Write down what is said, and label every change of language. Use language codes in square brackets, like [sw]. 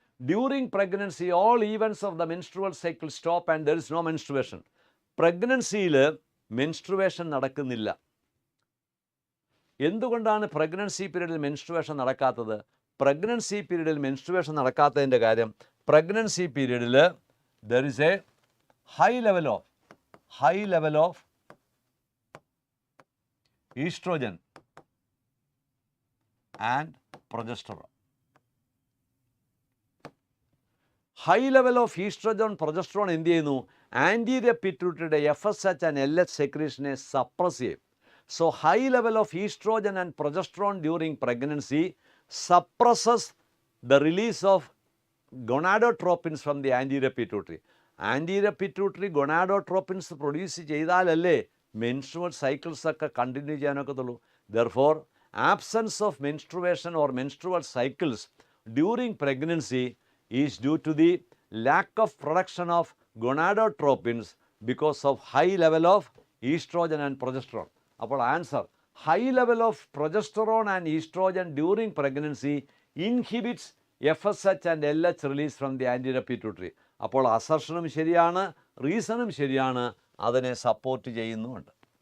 [en] During pregnancy, all events of the menstrual cycle stop and there is no menstruation. [ml] പ്രഗ്നൻസിയിൽ menstruation നടക്കുന്നില്ല. എന്തുകൊണ്ടാണ് pregnancy പീരീഡിൽ menstruation നടക്കാത്തത്? Pregnancy പീരീഡിൽ menstruation നടക്കാത്തതിൻ്റെ കാര്യം, pregnancy പീരീഡിൽ [en] there is a high level of estrogen and progesterone. [ml] High level of oestrogen progesterone എന്ത് ചെയ്യുന്നു? Anterior പിറ്റ്യൂട്ടറിയുടെ FSH and LH സെക്രീഷനെ suppress ചെയ്യും. [en] So high level of estrogen and progesterone during pregnancy suppresses the release of gonadotropins from the anterior pituitary. [ml] Anterior pituitary ഗൊണാഡോട്രോപ്പിൻസ് produce ചെയ്താലല്ലേ menstrual cycles ഒക്കെ continue ചെയ്യാനൊക്കത്തുള്ളൂ. [en] Therefore absence of menstruation or menstrual cycles during pregnancy is due to the lack of production of gonadotropins because of high level of estrogen and progesterone. [ml] അപ്പോൾ [en] Answer, high level of progesterone and estrogen during pregnancy inhibits FSH and LH release from the anterior pituitary. [ml] അപ്പോൾ അസർഷനും ശരിയാണ്, റീസണും ശരിയാണ്, അതിനെ support ചെയ്യുന്നുമുണ്ട്.